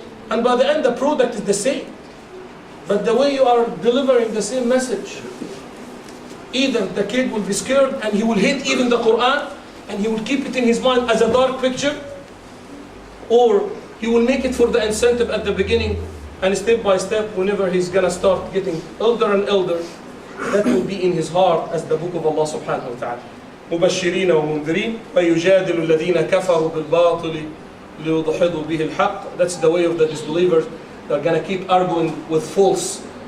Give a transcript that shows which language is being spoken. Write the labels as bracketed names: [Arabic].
[English] And by the end, the product is the same. But the way you are delivering the same message, either the kid will be scared and he will hate even the Quran, and he will keep it in his mind as a dark picture, or he will make it for the incentive at the beginning, and step by step, whenever he's going to start getting elder and elder, that will be in his heart as the book of Allah subhanahu wa ta'ala. [Arabic] مبشرين ومنذرين ويجادل الذين كفروا بالباطل ليدحضوا به الحق. [English] That's the way of the disbelievers. They're going to keep arguing with false.